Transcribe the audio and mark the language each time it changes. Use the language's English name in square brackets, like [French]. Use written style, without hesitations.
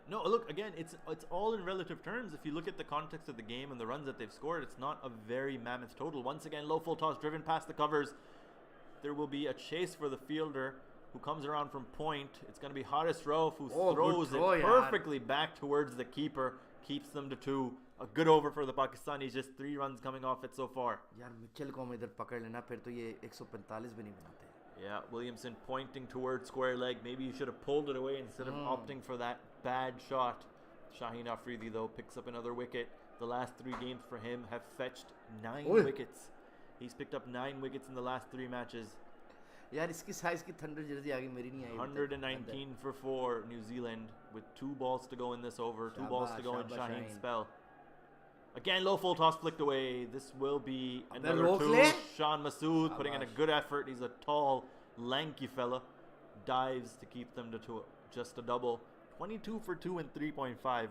[English] No, look, again, it's all in relative terms. If you look at the context of the game and the runs that they've scored, it's not a very mammoth total. Once again, low full toss driven past the covers. There will be a chase for the fielder who comes around from point. It's going to be Haris Rauf who throws throw, it perfectly back towards the keeper, keeps them to 2. A good over for the Pakistanis, just 3 runs coming off it so far. [Hindi] यार Mitchell को हम इधर पकड़ लेना फिर तो ये 145 भी नहीं बनाते. [English] Yeah, Williamson pointing towards square leg. Maybe you should have pulled it away instead of opting for that bad shot. Shaheen Afridi, though, picks up another wicket. The last 3 games for him have fetched 9 wickets. He's picked up 9 wickets in the last 3 matches. [Hindi] यार इसकी size की thunder Jersey आगे मेरी नहीं आई. [English] 119 for 4, New Zealand, with 2 balls to go in this over, 2 balls to go in [Hindi] Shabash, [English] Shaheen's Shaheen. spell. Again, low full toss flicked away. This will be another [Hindi] roke [English] 2. [Hindi] le. [English] Sean Masood putting in a [Hindi] Shabash. [English] good effort. He's a tall, lanky fella. Dives to keep them to just a double. 22 for 2 and 3.5.